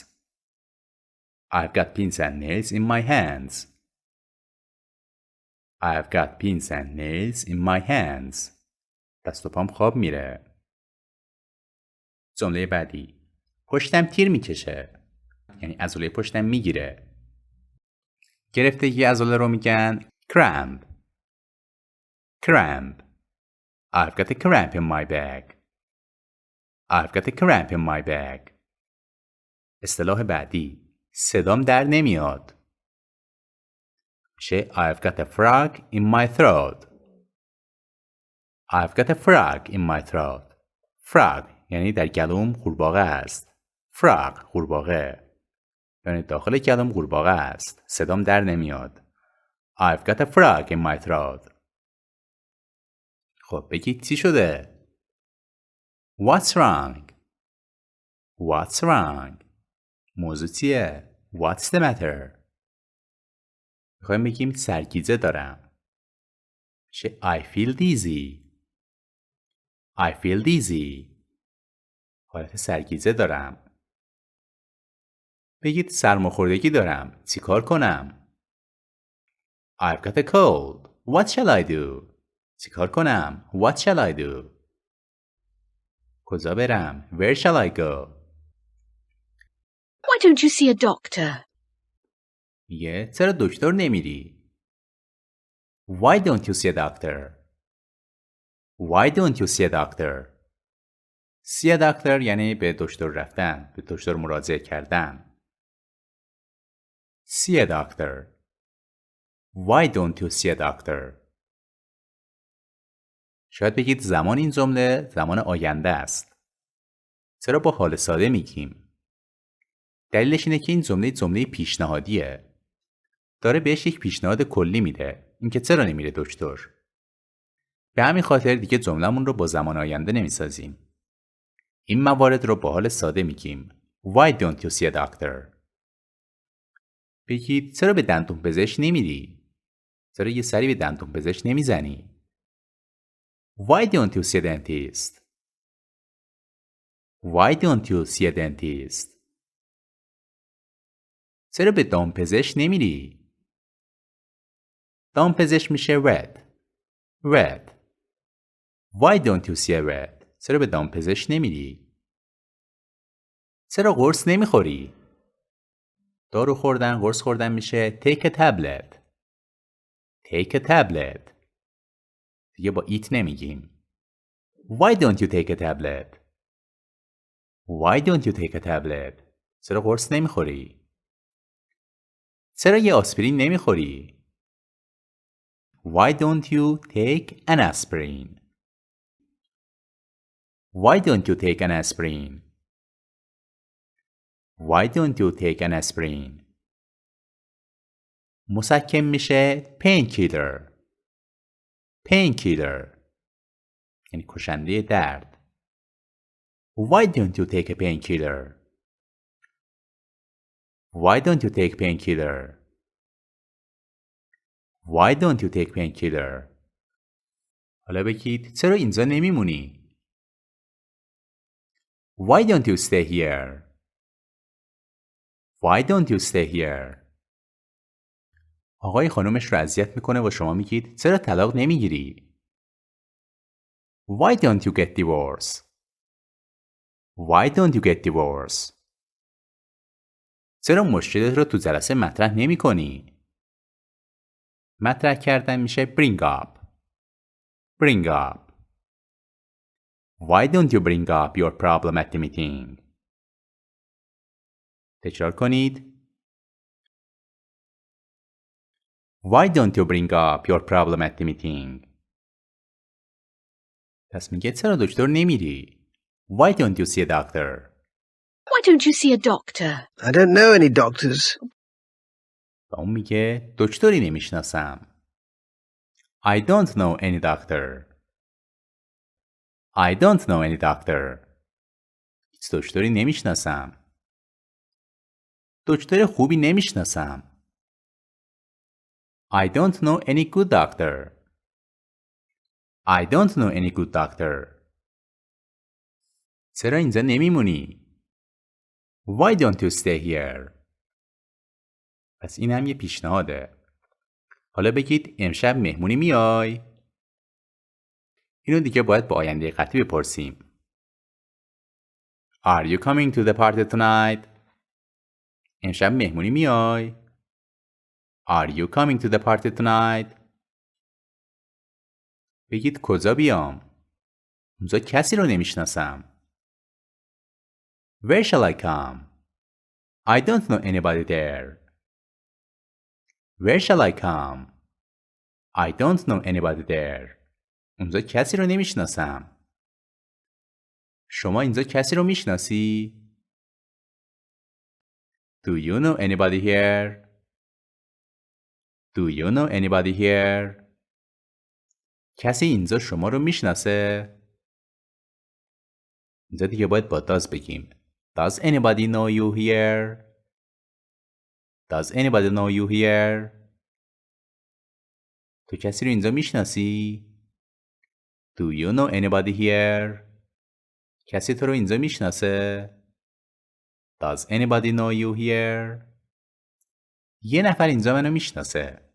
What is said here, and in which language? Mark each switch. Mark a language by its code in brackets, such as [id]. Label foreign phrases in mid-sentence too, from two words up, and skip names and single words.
[en] I've got pins and nails in my hands. I've got pins and nails in my hands. [fa] دست و پام خواب میره. جمله بعدی. پشتم تیر میکشه. یعنی عضله پشتم میگیره. گرفتگی عضله رو میگن cramp. [en] cramp. I've got a cramp in my back. I've got a cramp in my back. [fa] اصطلاح بعدی. صدام در نمیاد. [en] میشه I've got a frog in my throat. I've got a frog in my throat. [fa] frog یعنی در گلوم قورباغه است. frog قورباغه. یعنی داخل گلوم قورباغه است. صدام در نمیاد. [en] I've got a frog in my throat. [fa] خب بگید چی شده؟ [en] What's wrong? What's wrong? [fa] موضوع چیه؟ [en] What's the matter? [fa] میخوایم بگیم سرگیجه دارم. [en] میشه I feel dizzy. I feel dizzy. [fa] حالت سرگیجه دارم. بگید سرماخوردگی دارم. چی کار کنم؟ [en] I've got a cold. What shall I do? [fa] چی کار کنم؟ [en] What shall I do? [fa] کجا برم؟ [en] Where shall I go? Why don't you see a doctor? [fa] میگه چرا دکتر نمیری؟ [en] Why don't you see a doctor? Why don't you see a doctor? See a doctor [fa] یعنی به دکتر رفتن، به دکتر مراجعه کردن. [en] See a doctor. Why don't you see a doctor? [fa] شاید بگید زمان این جمله زمان آینده است. چرا با حال ساده میگیم؟ دلیلش اینه که این جمله پیشنهادیه. داره بهش یک پیشنهاد کلی میده. اینکه چرا نمیره دکتر؟ به همین خاطر دیگه جمله‌مون رو با زمان آینده نمیسازیم. این موارد رو با حال ساده میگیم. [en] Why don't you see a doctor? [fa] بگید چرا به دندون پزشک نمیری؟ چرا یه سری به دندون پزشک نمیزنی؟ [en] Why don't you see a dentist? Why don't you see a dentist? [fa] چرا به دامپزشک نمیری؟ دامپزشک میشه vet. vet. [en] Why don't you see a vet? [fa] چرا به دامپزشک نمیری؟ چرا قرص نمیخوری؟ دارو خوردن، قرص خوردن میشه [en] take a tablet. Take a tablet. [fa] دیگه با eat نمیگیم. [en] Why don't you take a tablet? Why don't you take a tablet? [fa] چرا قرص نمیخوری؟ چرا یه آسپرین نمیخوری؟ [en] Why don't you take an aspirin? Why don't you take an aspirin? Why don't you take an aspirin? [fa] مسکن میشه painkiller. Painkiller یعنی کشنده درد. [en] Why don't you take a painkiller? Why don't you take painkiller? Why don't you take painkiller? [fa] حالا بگید چرا اینجا نمیمونی؟ [en] Why don't you stay here? Why don't you stay here? [fa] آقای خانومش رو اذیت میکنه و شما میگید چرا طلاق نمیگیری؟ [en] Why don't you get divorced? Why don't you get divorced? [fa] چرا مشکلت رو تو جلسه مطرح نمی کنی؟ مطرح کردن میشه [en] bring up. Bring up. Why don't you bring up your problem at the meeting? [fa] تکرار کنید. [en] Why don't you bring up your problem at the meeting? [fa] پس میگه چرا دکتر نمیری؟ [en] Why don't you see a doctor? Why don't you see a doctor? I don't know any doctors. [fa] و اون میگه دکتری نمیشناسم. [en] I don't know any doctor. I don't know any doctor. [fa] هیچ دکتری نمیشناسم. دکتر خوبی نمیشناسم. [en] I don't know any good doctor. I don't know any good doctor. [fa] چرا اینجا نمیمونی؟ [en] Why don't you stay here? [fa] پس این هم یه پیشنهاده. حالا بگید امشب مهمونی میای؟ اینو دیگه باید با آینده قطعی بپرسیم. [en] Are you coming to the party tonight? [fa] امشب مهمونی میای؟ [en] Are you coming to the party tonight? [fa] بگید کجا بیام؟ اونجا کسی رو نمیشناسم. [en] Where shall I come? I don't know anybody there. Where shall I come? I don't know anybody there. [fa] اونجا کسی رو نمیشناسم. شما اینجا کسی رو میشناسی؟ [en] Do you know anybody here? Do you know anybody here? [fa] کسی اینجا شما رو میشناسه؟ اینجا دیگه باید با does بگیم. [en] Does anybody know you here? Does anybody know you here? [fa] تو کسی رو اینجا میشناسی؟ [en] Do you know anybody here? [fa] کسی تو رو اینجا میشناسه؟ [en] Does anybody know you here? [fa] یه نفر اینجا منو میشناسه.